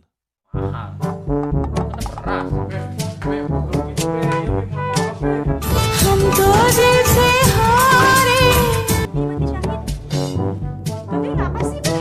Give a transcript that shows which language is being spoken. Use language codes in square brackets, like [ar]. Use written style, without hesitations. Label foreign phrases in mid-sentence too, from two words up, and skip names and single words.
[id] Mahal. Beras. Bukan gitu, maaf, [hi] हम तो दिल से हारे [id] Bebe, apa sih, Be?